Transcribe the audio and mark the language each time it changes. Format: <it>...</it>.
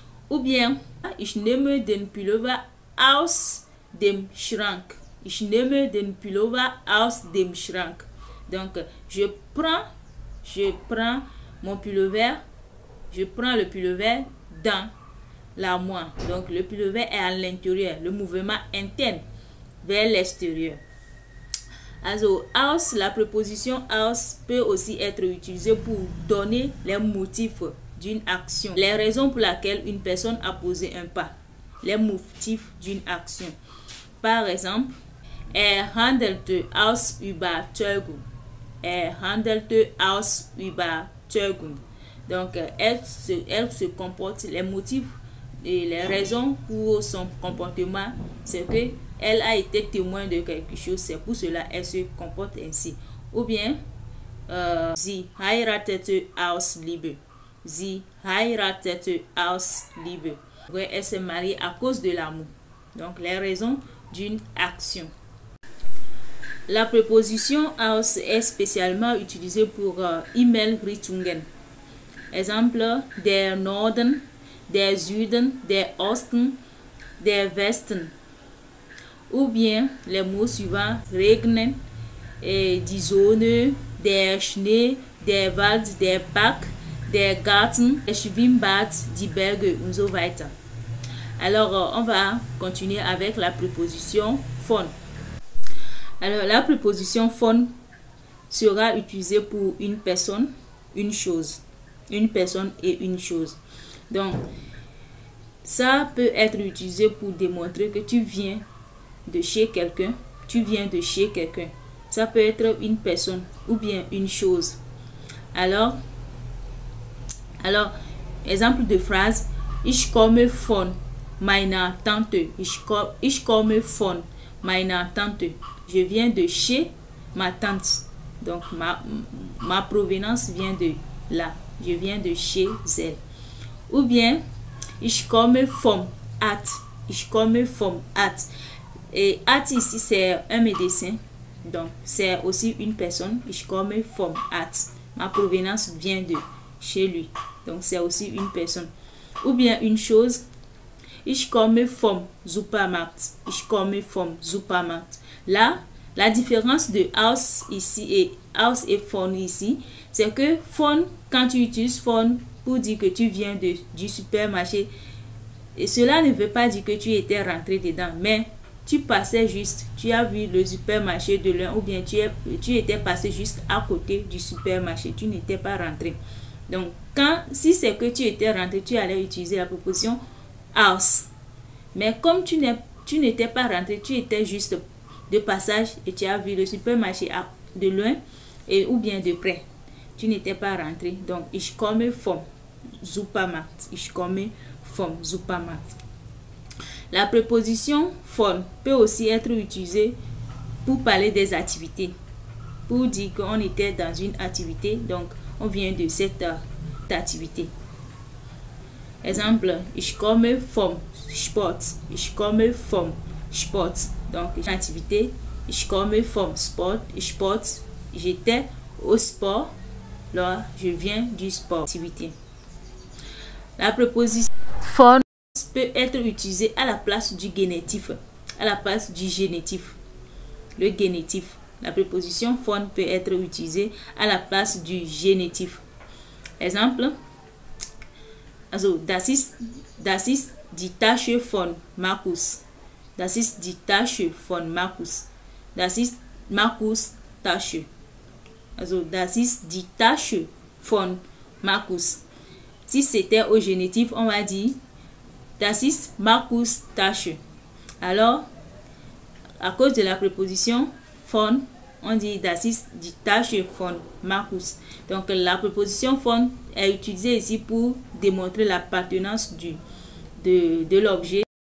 <fr>Ou bien,</fr> <de>ich nehme den Pullover aus dem Schrank. Ich nehme den Pullover aus dem Schrank.</de> <fr>Donc, je prends mon pullover, je prends le pullover dans l'armoire. Donc le pirouet est à l'intérieur, le mouvement interne vers l'extérieur.</fr> <de>Also,</de> <fr>aus, la préposition aus peut aussi être utilisée pour donner les motifs d'une action, les raisons pour lesquelles une personne a posé un pas, les motifs d'une action. Par exemple,</fr> <de>handelte aus Überzeugung. Handelte aus Überzeugung.</de> <fr>Donc, elle se comporte, les motifs et les raisons pour son comportement, c'est que elle a été témoin de quelque chose, c'est pour cela qu'elle se comporte ainsi. Ou bien,</fr> <de>sie heiratete aus Liebe. Sie heiratete aus Liebe.</de> <fr>Elle se marie à cause de l'amour. Donc, les raisons d'une action. La préposition aus est spécialement utilisée pour Himmelsrichtungen. Exemple,</fr> <de>der Norden, der Süden, der Osten, der Westen.</de> <fr>Ou bien les mots suivants:</fr> <de>regnen, die Sonne, der Schnee, der Wald, der Park, der Garten, der Schwimmbad, die Berge und so weiter.</de> <fr>Alors, on va continuer avec la préposition von. Alors, la préposition von sera utilisée pour une personne, une chose. Une personne et une chose. Donc, ça peut être utilisé pour démontrer que tu viens de chez quelqu'un. Tu viens de chez quelqu'un. Ça peut être une personne ou bien une chose. Alors, exemple de phrase:</fr> <de>Ich komme von meiner Tante. Ich komme von meiner Tante.</de> <fr>Je viens de chez ma tante. Donc, ma provenance vient de là. Je viens de chez elle. Ou bien,</fr> <de>ich komme vom Arzt. Ich komme vom Arzt.</de> <fr>Et Arzt ici, c'est un médecin. Donc, c'est aussi une personne.</fr> <de>Ich komme vom Arzt.</de> <fr>Ma provenance vient de chez lui. Donc, c'est aussi une personne. Ou bien une chose:</fr> <de>Ich komme vom Supermarkt. Ich komme vom Supermarkt.</de> <fr>Là, la différence de aus ici et aus et von ici, c'est que von, quand tu utilises von pour dire que tu viens du supermarché, et cela ne veut pas dire que tu étais rentré dedans, mais tu passais juste, tu as vu le supermarché de l'un, ou bien tu étais passé juste à côté du supermarché, tu n'étais pas rentré. Donc, si c'est que tu étais rentré, tu allais utiliser la préposition aus. Mais comme tu n'étais pas rentré, tu étais juste de passage et tu as vu le supermarché de loin ou bien de près. Tu n'étais pas rentré. Donc,</fr> <de>ich komme vom Supermarkt. Ich komme vom Supermarkt.</de> <fr>La préposition von peut aussi être utilisée pour parler des activités. Pour dire qu'on était dans une activité, donc on vient de cette activité.</fr> <de>Exemple: Ich komme vom Sport. Ich komme vom Sport.</de> <fr>Donc, activité:</fr> <de>Ich komme vom Sport.</de> <fr>Sport, j'étais au sport. Là, je viens du sport. Activité. La préposition von peut être utilisée à la place du génitif. À la place du génitif. Le génitif. La préposition von peut être utilisée à la place du génitif. Exemple:</fr> <de>Also, das ist die Tasche von Markus. Das ist die Tasche von Markus. Das ist Markus' Tasche. Also, das ist die Tasche von Markus.</de> <fr>Si c'était au génitif, on va dire</fr> <de>das ist Markus' Tasche.</de> <fr>Alors, à cause de la préposition von, on dit</fr> <de>das ist die Tasche von Markus.</de> <fr>Donc, la préposition von est utilisée ici pour démontrer l'appartenance de l'objet</fr>